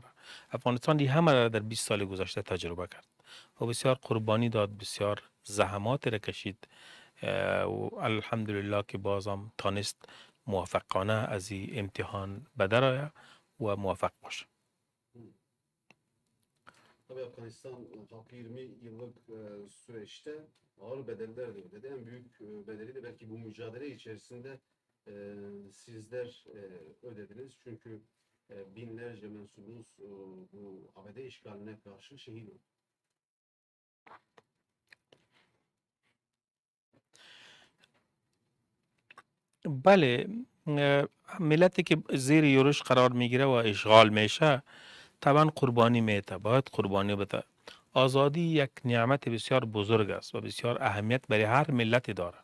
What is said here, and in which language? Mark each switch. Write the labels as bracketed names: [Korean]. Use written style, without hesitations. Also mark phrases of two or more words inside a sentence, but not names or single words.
[Persian] افغانستان دی همه را در 20 سال گذشته تجربه کرد و بسیار قربانی داد، بسیار زحمات را کشید و الحمدلله که بازم تانست موفقانه از این امتحان بدر آید و موفق باشه. [Turkish] Tabii Afganistan halkı 20 yıllık süreçte ağır bedeller de ödedi. En büyük bedeli de belki bu mücadele içerisinde sizler ödediniz. Çünkü binlerce mensubunuz bu ABD işgaline karşı şehit oldu. [Persian] بله ملتی که زیر یورش قرار میگیره و اشغال میشه طبعا قربانی میده، باید قربانی بده. آزادی یک نعمت بسیار بزرگ است و بسیار اهمیت برای هر ملتی داره.